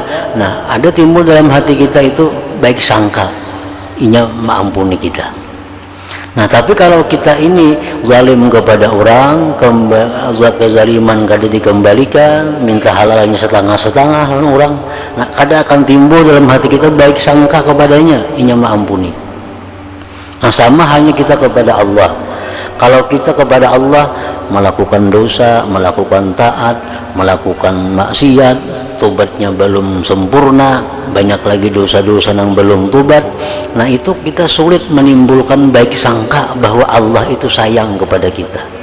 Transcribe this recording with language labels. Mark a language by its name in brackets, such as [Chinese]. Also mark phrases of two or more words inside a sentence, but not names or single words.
[Banjar] Nah, ada timbul dalam hati kita itu baik sangka, inya mengampuni kita. Nah, tapi kalau kita ini zalim kepada orang, kezaliman kada dikembalikan, minta halalnya setengah-setengah orang, nah, kada akan timbul dalam hati kita baik sangka kepadanya, inya mengampuni. [Indonesian] Nah, sama halnya kita kepada Allah. Kalau kita kepada Allah melakukan dosa, melakukan taat, melakukan maksiat, tobatnya belum sempurna, banyak lagi dosa-dosa yang belum tobat, nah itu kita sulit menimbulkan baik sangka bahwa Allah itu sayang kepada kita.